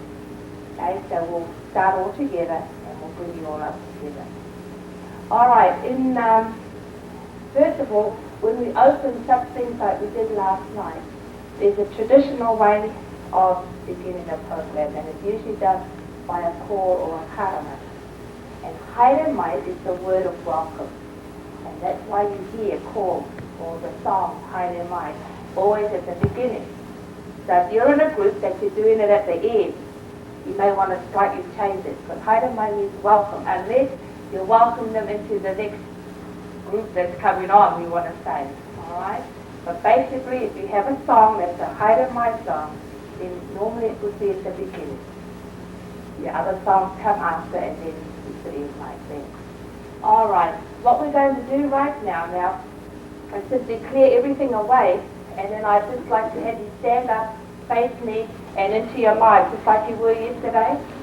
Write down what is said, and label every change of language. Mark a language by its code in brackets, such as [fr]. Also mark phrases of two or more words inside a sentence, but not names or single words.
[en] Okay, so we'll start all together and we'll bring you all up together. All right, first of all, when we open such things like we did last night, there's a traditional way of beginning a program, and it's usually done by a call or a karama. And [mi] haere mai [en] is the word of welcome, and that's why you hear call or the song [mi] haere mai [en] always at the beginning. So if you're in a group that you're doing it at the end, you may want to slightly change it, because [mi] haere mai [en] means welcome, unless you welcome them into the next group that's coming on, we want to say. All right? But basically, if you have a song that's a [mi] haere mai [en] song, then normally it would be at the beginning. The other songs come after, and then it's the end like that. All right. What we're going to do right now is simply clear everything away, and then I'd just like to have you stand up, face me, and into your life, just like you were yesterday.